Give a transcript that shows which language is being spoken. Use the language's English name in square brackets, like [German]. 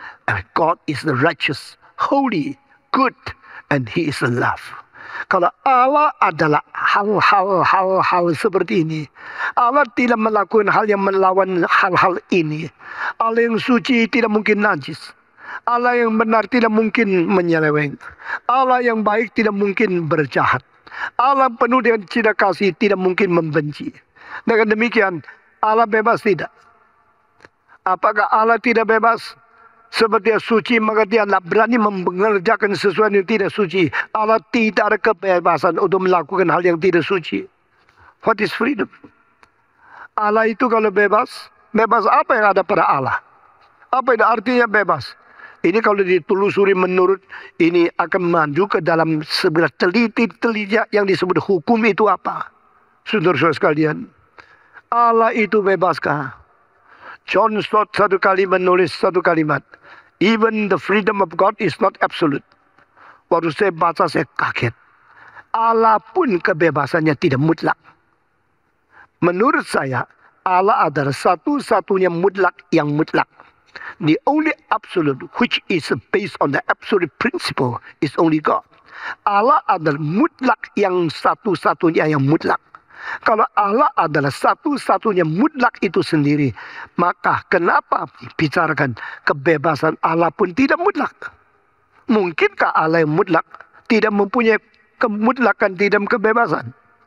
[English] And God is the righteous, holy, good, and He is the love. [Indonesian] Kalau Allah adalah hal-hal seperti ini, Allah tidak melakukan hal yang melawan hal-hal ini. Allah yang suci tidak mungkin najis. Allah yang benar tidak mungkin menyeleweng. Allah yang baik tidak mungkin berjahat. Allah penuh dengan cinta kasih tidak mungkin membenci. Dengan demikian, Allah bebas tidak? Apakah Allah tidak bebas? Sebab dia suci, maka dia tidak berani mengerjakan sesuatu yang tidak suci. Allah tidak ada kebebasan untuk melakukan hal yang tidak suci. [English] What is freedom? [Indonesian] Allah itu kalau bebas, bebas apa yang ada pada Allah? Apa itu artinya bebas? Ini kalau ditelusuri menurut ini akan maju ke dalam sebelah teliti-teliti yang disebut hukum itu apa? Saudara-saudara sekalian, Allah itu bebaskah? John Stott satu kali menulis satu kalimat. [English] Even the freedom of God is not absolute. [Indonesian] Waktu saya baca saya kaget. Allah pun kebebasannya tidak mutlak. Menurut saya, Allah adalah satu-satunya mutlak yang mutlak. [English] The only absolute which is based on the absolute principle is only God. [Indonesian] Allah adalah mutlak yang satu-satunya yang mutlak. Kalau Allah adalah satu-satunya mutlak itu sendiri, maka kenapa bicarakan kebebasan Allah pun tidak mutlak? Mungkinkah Allah yang mutlak tidak mempunyai kemutlakan, tidak kebebasan?